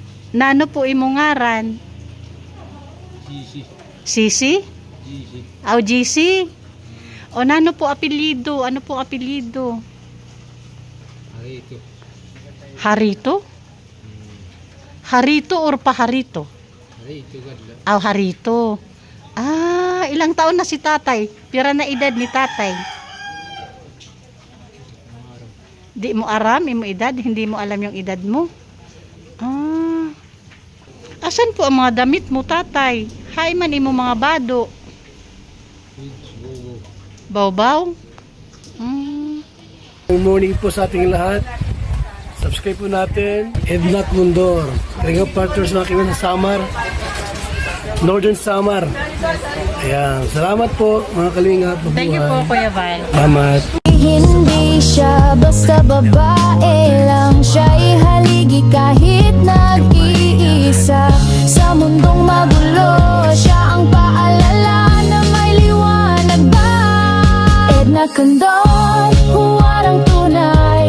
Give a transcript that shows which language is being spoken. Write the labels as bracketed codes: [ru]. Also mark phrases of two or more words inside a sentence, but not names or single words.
[war] Nano po imong ngaran? Sisi. Sisi? Sisi. Aw, GC? O nano po apelyido? [tl] Ano po apelyido? Harito. Harito? Harito or paharito? Harito gadla. [war] Aw, Harito. Ah, [tl] ilang taon na si tatay? [war] Pira na edad ni tatay? Di mo aram, imo edad? [tl] Hindi mo alam yung edad mo? Ah. Asan po ang mga damit mo, tatay? [war] Hay man imo mga bado. Baw-baw? [en] Good morning [tl] po sa ating lahat. Subscribe po natin. Ednat Mundor. Kalinga Partners na kami sa Samar. Northern Samar. Ayan. Salamat po mga kalinga. [en] Thank you [tl] po, Kuya Val. Salamat. Hindi siya basta babae lang, siya'y haligi kahit nag-iisa. Sa mundong magulo, siya ang paalala na may liwanag ba. Edna Condon, huwarang tunay.